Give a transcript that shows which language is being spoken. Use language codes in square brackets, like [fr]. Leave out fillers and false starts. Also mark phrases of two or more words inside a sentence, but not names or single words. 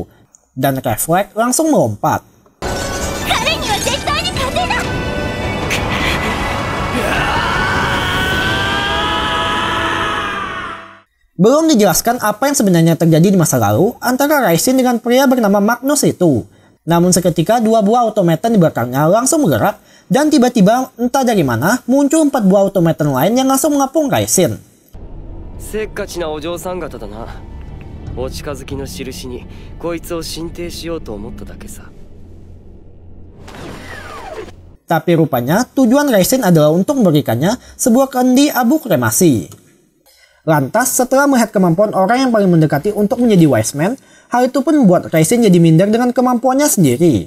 [id] Dan refleks langsung melompat. Belum dijelaskan apa yang sebenarnya terjadi di masa lalu antara Raisen dengan pria bernama Magnus itu. Namun seketika dua buah automaton di belakangnya langsung bergerak dan tiba-tiba entah dari mana muncul 4 buah automaton lain yang langsung mengapung Raisen. [ja] せっかちなお嬢さん方だな。お近づきの印にこいつを進呈しようと思っただけさ。 [id] Tapi rupanya tujuan Raisen adalah untuk memberikannya sebuah kendi abu kremasi. Lantas setelah melihat kemampuan orang yang paling mendekati untuk menjadi wise man, hal itu pun membuat Raisen jadi minder dengan kemampuannya sendiri.